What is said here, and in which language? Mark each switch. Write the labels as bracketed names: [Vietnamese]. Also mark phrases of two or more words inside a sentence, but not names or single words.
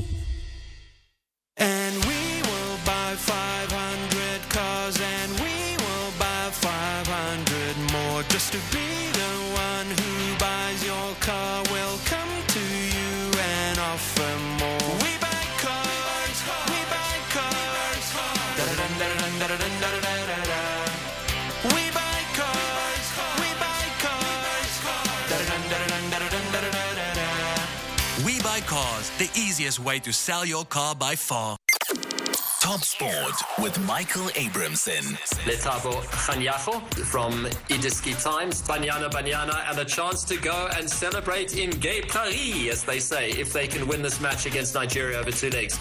[English] And we will buy 500 cars, and we will buy 500 more, just to be the car, we'll come to you and offer more. We buy cars, we buy cars. Da-da-dun-da-da-dun-da-da-dun-da-da-da-da. We buy cars, we buy cars. Da-da-dun-da-da-dun-da-da-dun-da-da-da. We buy cars, the easiest way to sell your car by far. Top Sport with Michael Abramson. Letabo Khanyago from Idiski Times, Banyana Banyana, and a chance to go and celebrate in Gay Paris, as they say, if they can win this match against Nigeria over 2 legs.